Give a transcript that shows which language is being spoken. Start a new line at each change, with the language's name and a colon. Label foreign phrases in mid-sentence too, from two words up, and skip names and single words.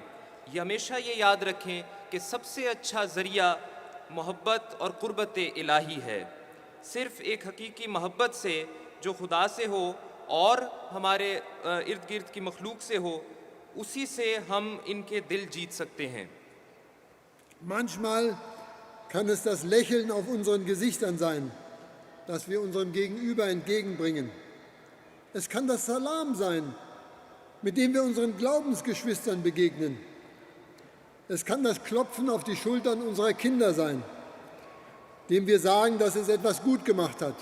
Urdu: یہ ہمیشہ یہ یاد رکھیں کہ سب سے اچھا ذریعہ محبت اور قربت الٰہی ہے. صرف ایک حقیقی محبت سے جو خدا سے ہو اور ہمارے ارد گرد کی مخلوق سے ہو، اسی سے ہم ان کے دل جیت سکتے ہیں.
German: Manchmal kann es das Lächeln auf unseren Gesichtern sein, das wir unserem Gegenüber entgegenbringen. Es kann das Salam sein, mit dem wir unseren Glaubensgeschwistern begegnen. Es kann das Klopfen auf die Schultern unserer Kinder sein, dem wir sagen, dass es etwas gut gemacht hat.